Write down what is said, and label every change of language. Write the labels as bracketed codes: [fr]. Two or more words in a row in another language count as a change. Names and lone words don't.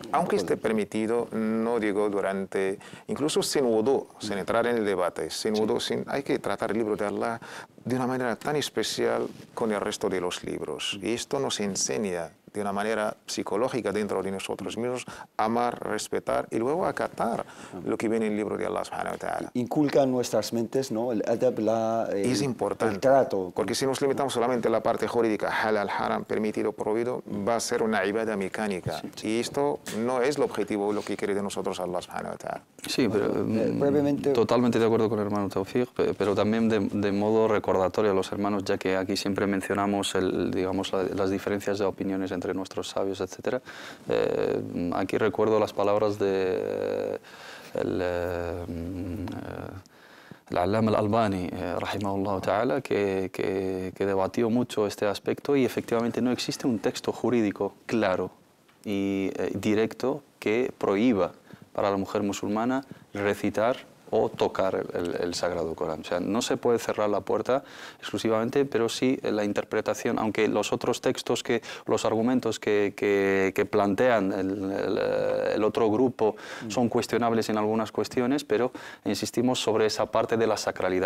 [es] Aunque esté permitido, no digo durante, incluso sin wudu, sin entrar en el debate, sin wudu, hay que tratar el libro de Allah de una manera tan especial con el resto de los libros. Y esto nos enseña de una manera psicológica dentro de nosotros mismos, amar, respetar y luego acatar lo que viene en el libro de [ar] الله سبحانه وتعالى. [es] Inculca en nuestras mentes, ¿no? El adab, es importante, el trato. Porque si nos limitamos solamente a la parte jurídica, [ar] حلال، حرام, [es] permitido, prohibido, va a ser una ibada mecánica. Y esto no es el objetivo, lo que quiere de nosotros [ar] الله سبحانه وتعالى. [es] Sí, pero brevemente, totalmente de acuerdo con el hermano Tawfiq, pero también de modo recordatorio a los hermanos, ya que aquí siempre mencionamos digamos, las diferencias de opiniones entre nuestros sabios, etc. Aquí recuerdo las palabras de [ar] العلامة الألباني، رحمه الله تعالى, [es] que debatió mucho este aspecto, y efectivamente no existe un texto jurídico claro y directo que prohíba para la mujer musulmana recitar o tocar el Sagrado Corán. O sea, no se puede cerrar la puerta exclusivamente, pero sí la interpretación, aunque los otros textos, los argumentos que plantean el otro grupo son cuestionables en algunas cuestiones, pero insistimos sobre esa parte de la sacralidad.